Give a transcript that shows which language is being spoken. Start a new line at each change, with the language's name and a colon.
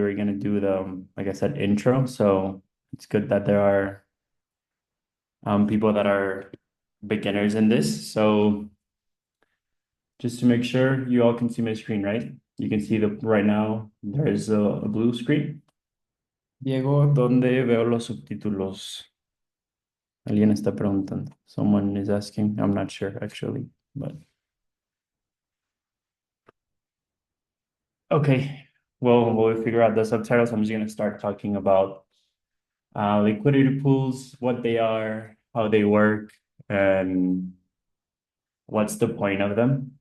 English: We were gonna do the like I said, intro. So it's good that there are people that are beginners in this. So just to make sure you all can see my screen, right? You can see the right now there is a blue screen.
Spanish: Diego, ¿dónde veo los subtítulos? Alguien está preguntando.
English: Someone is asking. I'm not sure actually, but okay. Well, we'll figure out the subtitles. I'm just gonna start talking about liquidity pools, what they are, how they work, and what's the point of them.